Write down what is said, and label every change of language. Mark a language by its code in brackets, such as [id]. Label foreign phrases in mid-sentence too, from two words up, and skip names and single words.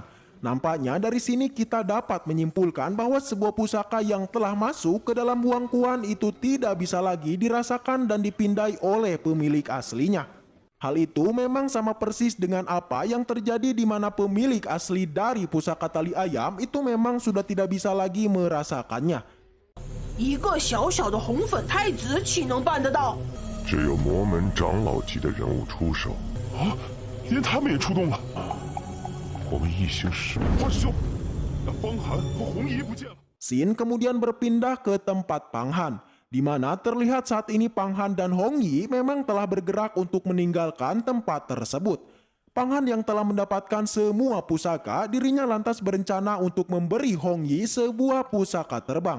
[id] Nampaknya dari sini kita dapat menyimpulkan bahwa sebuah pusaka yang telah masuk ke dalam Huang Quan itu tidak bisa lagi dirasakan dan dipindai oleh pemilik aslinya. Hal itu memang sama persis dengan apa yang terjadi di mana pemilik asli dari pusaka tali ayam itu memang sudah tidak bisa lagi merasakannya. [zh] 一个小小的红粉太子岂能办得到？只有魔门长老级的人物出手啊！连他们也出动了。我们一行10名花师兄，那方寒和红衣不见了。 [id] Xin kemudian berpindah ke tempat Pang Han, di mana terlihat saat ini Pang Han dan Hong Yi memang telah bergerak untuk meninggalkan tempat tersebut. Pang Han yang telah mendapatkan semua pusaka, dirinya lantas berencana untuk memberi Hong Yi sebuah pusaka terbang.